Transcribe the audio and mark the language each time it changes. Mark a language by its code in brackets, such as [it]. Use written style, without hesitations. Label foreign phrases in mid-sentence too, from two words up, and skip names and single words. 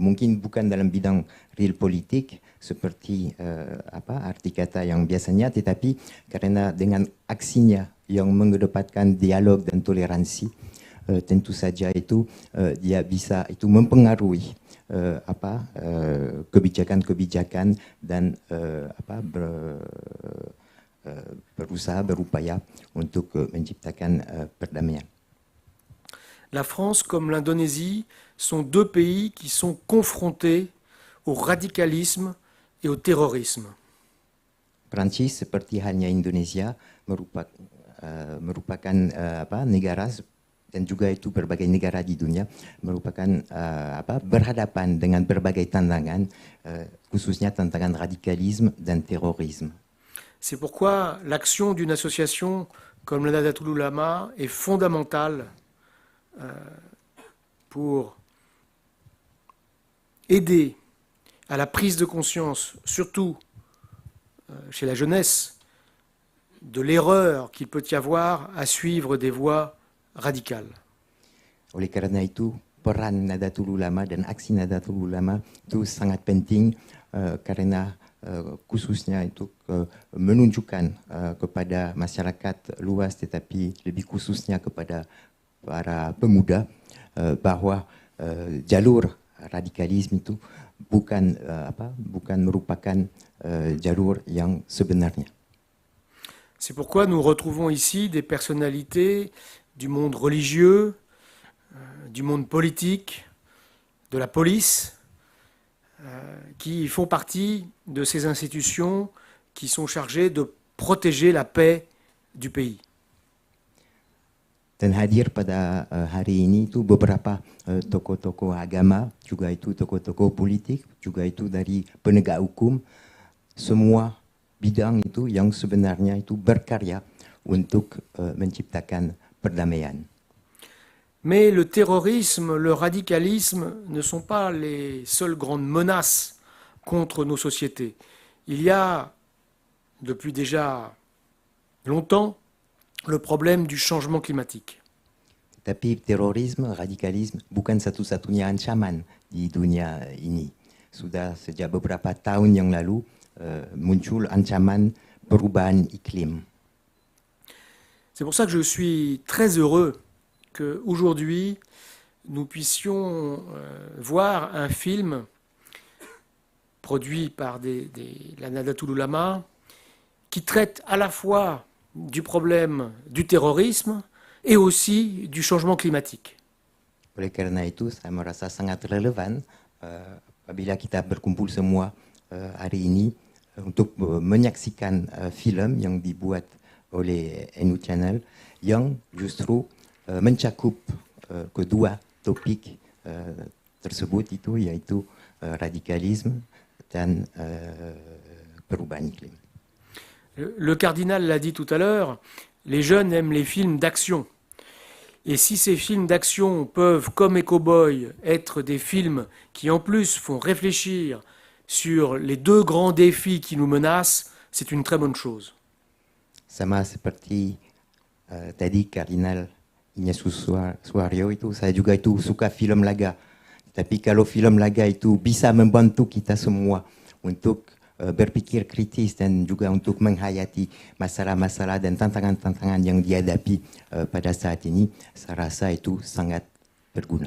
[id] Mungkin bukan dalam bidang real politik seperti arti kata yang biasanya, tetapi karena dengan aksinya yang mengedepankan dialog dan toleransi, tentu saja itu dia bisa itu mempengaruhi kebijakan-kebijakan dan berusaha berupaya untuk menciptakan perdamaian. [fr] La France comme l'Indonésie sont deux pays qui sont confrontés au radicalisme et au terrorisme. [id] Prancis seperti halnya Indonesia merupakan negara dan juga itu berbagai negara di dunia merupakan berhadapan dengan berbagai tantangan, khususnya tantangan radikalisme dan terorisme. [fr] C'est pourquoi l'action d'une association comme le Nahdlatul Ulama est fondamentale pour aider à la prise de conscience, surtout chez la jeunesse, de l'erreur qu'il peut y avoir à suivre des voies radikal. [id] Oleh karena itu, peran Nahdlatul Ulama dan aksi Nahdlatul Ulama itu sangat penting karena khususnya itu menunjukkan kepada masyarakat luas, tetapi lebih khususnya kepada para pemuda bahwa jalur radikalisme itu bukan merupakan jalur yang sebenarnya. [fr] C'est pourquoi nous retrouvons ici des personnalités du monde religieux, du monde politique, de la police, qui font partie de ces institutions qui sont chargées de protéger la paix du pays. [id] Dan hadir pada hari ini itu beberapa tokoh-tokoh agama, juga itu tokoh-tokoh politik, juga itu dari penegak hukum, semua bidang itu yang sebenarnya itu berkarya untuk menciptakan perdamaian. [fr] Mais le terrorisme, le radicalisme ne sont pas les seules grandes menaces contre nos sociétés. Il y a, depuis déjà longtemps, le problème du changement climatique. [id] Tapi terorisme, radikalisme bukan satu-satunya ancaman di dunia ini. Sudah sejak beberapa tahun yang lalu muncul ancaman perubahan iklim. [fr] C'est pour ça que je suis très heureux qu'aujourd'hui, nous puissions voir un film produit par la Nahdlatul Ulama qui traite à la fois du problème du terrorisme et aussi du changement climatique. [id] Oleh karena itu, saya merasa sangat relevan apabila kita berkumpul semua hari ini untuk menyaksikan film yang dibuat oleh NU Channel yang justru mencakup kedua topik tersebut itu, yaitu radikalisme dan perubahan iklim. [fr] Le cardinal l'a dit tout à l'heure, les jeunes aiment les films d'action. Et si ces films d'action peuvent, comme Ecoboy, être des films qui en plus font réfléchir sur les deux grands défis qui nous menacent, c'est une très bonne chose. [id] Sama seperti tadi Kardinal Ignatius Suaryo itu, saya juga itu suka film laga. Tapi kalau film laga itu bisa membantu kita semua untuk berpikir kritis dan juga untuk menghayati masalah-masalah dan tantangan-tantangan yang dihadapi pada saat ini, saya rasa itu sangat berguna.